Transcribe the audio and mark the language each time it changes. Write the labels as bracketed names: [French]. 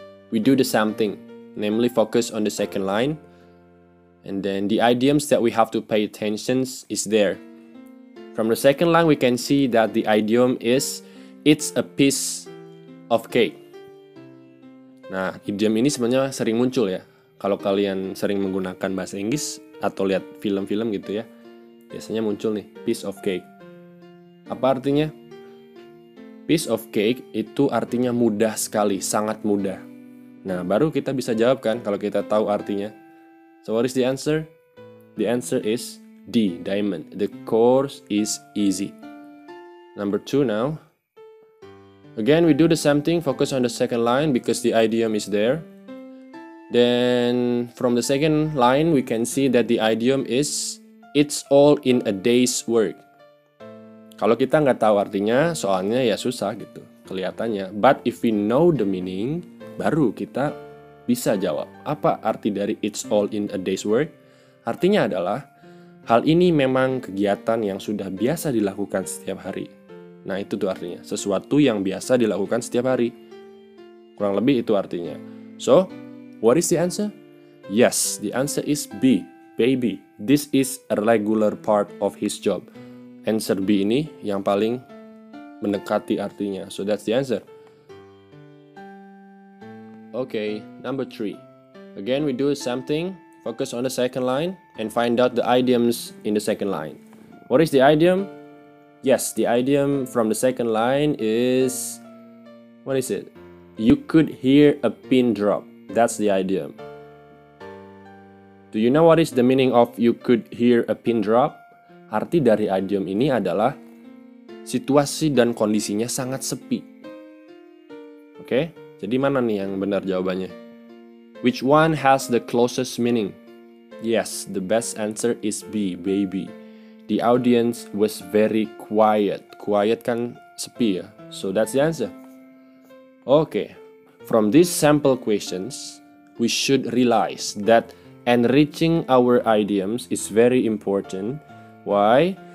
[English] We do the same thing, namely focus on the second line. And then the idioms that we have to pay attention is there. From the second line, we can see that the idiom is, it's a piece of cake. [Indonesian] Nah, idiom ini sebenarnya sering muncul ya. Kalau kalian sering menggunakan bahasa Inggris atau lihat film-film gitu ya, biasanya muncul nih, piece of cake. Apa artinya? Piece of cake itu artinya mudah sekali, sangat mudah. Nah, baru kita bisa jawab kan kalau kita tahu artinya. [English] So what is the answer? The answer is D, diamond. The course is easy. Number 2 now. Again, we do the same thing, focus on the second line because the idiom is there. Then from the second line, we can see that the idiom is, it's all in a day's work. [Indonesian] Kalau kita nggak tahu artinya, soalnya ya susah gitu kelihatannya. [English] But if we know the meaning, [Indonesian] baru kita bisa jawab. Apa arti dari it's all in a day's work? Artinya adalah, hal ini memang kegiatan yang sudah biasa dilakukan setiap hari. Nah, itu tuh artinya. Sesuatu yang biasa dilakukan setiap hari. Kurang lebih itu artinya. [English] So, what is the answer? Yes, the answer is B, baby. This is a regular part of his job. [Indonesian] Answer B ini yang paling mendekati artinya. [English] So, that's the answer. Okay, number 3. Again, we do something. Focus on the second line and find out the idioms in the second line. What is the idiom? Yes, the idiom from the second line is, what is it? You could hear a pin drop. That's the idiom. Do you know what is the meaning of you could hear a pin drop? [Indonesian] Arti dari idiom ini adalah situasi dan kondisinya sangat sepi. Oke, jadi mana nih yang benar jawabannya? [English] Which one has the closest meaning? Yes, the best answer is B, baby. The audience was very quiet. [Indonesian] Quiet kan sepi ya. [English] So that's the answer. Okay, from these sample questions, we should realize that enriching our idioms is very important. Why?